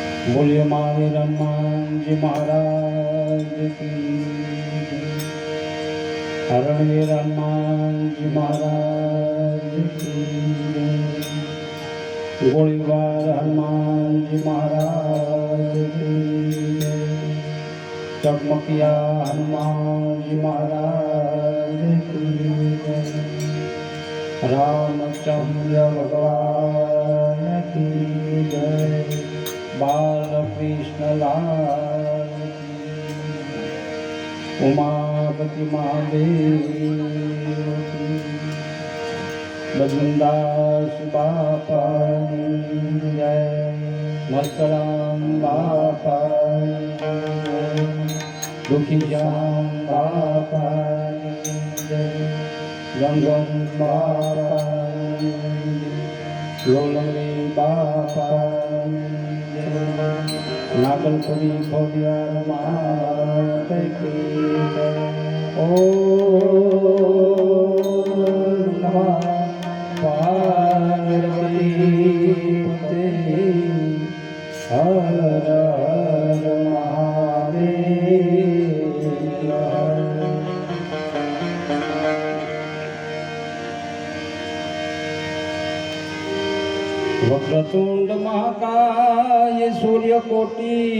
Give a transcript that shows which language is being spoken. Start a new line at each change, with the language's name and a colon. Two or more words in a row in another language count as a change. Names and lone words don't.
Hindi: बोलिए महावीर हनुमान जी महाराज की रणवीर हनुमान जी महाराज की गोलीबार हनुमान जी महाराज की चकमकिया हनुमान जी महाराज की रामचंद्र भगवान की जय। बाल कृष्ण लाल उमापति महादेव बजरंगदास बापा जय। मस्तराम बापा दुखी श्याम बापा जय। गंगम बापा लोलंगे बापा नागलपुरी खोडियार माता की
Sanskrit: ओ नमः पार्वती पते हर हर महादेव। वक्रतुंड महाकाय सूर्यकोटि